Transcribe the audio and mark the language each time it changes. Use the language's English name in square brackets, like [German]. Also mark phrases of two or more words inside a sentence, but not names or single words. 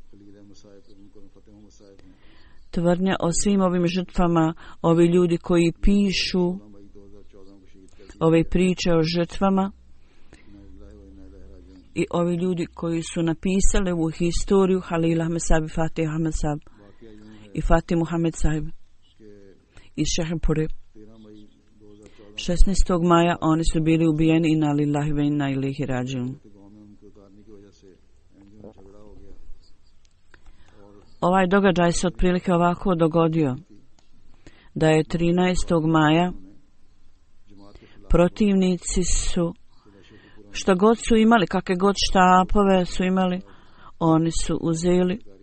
[Bosnian] Tvrdnja o svim ovim žrtvama, ovi ljudi koji pišu ove priče o žrtvama i ovi ljudi koji su napisali ovu historiju, Halil Ahmed Sahib, Fatih Ahmed Sahib i Fatih Muhammed Sahib iz Šehepure. 16. maja oni su bili ubijeni, [Arabic] إنا لله وإنا إليه راجعون. [Bosnian] Ovaj događaj se otprilike ovako dogodio da je 13. maja protivnici su, što god su imali, kakve god štapove su imali, oni su uzeli